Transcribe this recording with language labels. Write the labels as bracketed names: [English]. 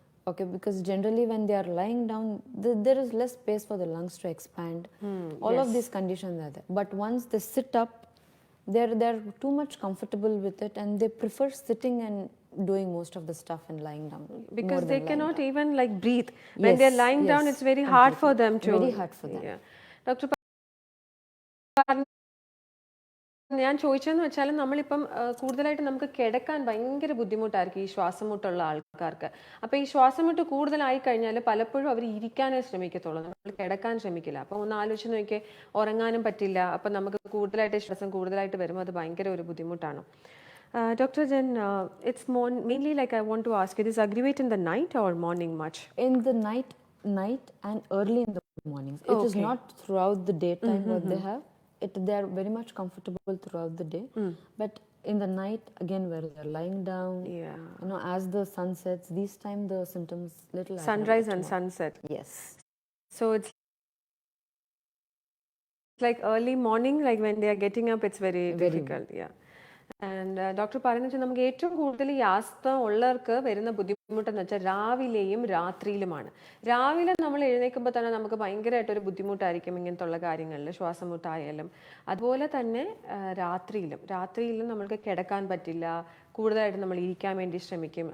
[English] Okay, because generally when they are lying down, there is less space for the lungs to expand. All of these conditions are there. But once they sit up, they're too much comfortable with it, and they prefer sitting and doing most of the stuff and lying down. Because they cannot even like breathe. When they're lying down, it's very hard for them to. Very hard for them. Yeah. [Malayalam] Doctor, ഞാൻ ചോദിച്ചതെന്ന് വെച്ചാൽ നമ്മളിപ്പം കൂടുതലായിട്ട് നമുക്ക് കിടക്കാൻ ഭയങ്കര ബുദ്ധിമുട്ടായിരിക്കും ഈ ശ്വാസം മുട്ടുള്ള ആൾക്കാർക്ക്. അപ്പോൾ ഈ ശ്വാസം മുട്ട് കൂടുതലായി കഴിഞ്ഞാൽ പലപ്പോഴും അവർ ഇരിക്കാനേ ശ്രമിക്കത്തുള്ളൂ, നമ്മൾ കിടക്കാൻ ശ്രമിക്കില്ല. അപ്പോൾ ഒന്ന് ആലോചിച്ച് നോക്കിയേ, ഉറങ്ങാനും പറ്റില്ല. അപ്പം നമുക്ക് കൂടുതലായിട്ട് ശ്വാസം കൂടുതലായിട്ട് വരുമ്പോൾ അത് ഭയങ്കര ഒരു ബുദ്ധിമുട്ടാണ്. [English] Doctor, then it's mainly like I want to ask you, this aggravate in the night or morning much? In the night and early in the mornings. It is not throughout the daytime what they have. They are very much comfortable throughout the day, but in the night again, where they're lying down, as the sun sets, these time the symptoms little sunrise and sunset. Yes. So it's like early morning, like when they are getting up, it's very difficult. Yeah. [Malayalam] And doctor പറയുന്നത് വെച്ചാൽ നമുക്ക് ഏറ്റവും കൂടുതൽ ഈ asthma ഉള്ളവർക്ക് വരുന്ന ബുദ്ധിമുട്ടെന്ന് വെച്ചാൽ രാവിലെയും രാത്രിയിലുമാണ്. രാവിലെ നമ്മൾ എഴുന്നേൽക്കുമ്പോൾ തന്നെ നമുക്ക് ഭയങ്കരമായിട്ടൊരു ബുദ്ധിമുട്ടായിരിക്കും ഇങ്ങനത്തുള്ള കാര്യങ്ങളിൽ, ശ്വാസം മുട്ടായാലും. അതുപോലെ തന്നെ രാത്രിയിലും നമ്മൾക്ക് കിടക്കാൻ പറ്റില്ല, കൂടുതലായിട്ട് നമ്മൾ ഇരിക്കാൻ വേണ്ടി ശ്രമിക്കും.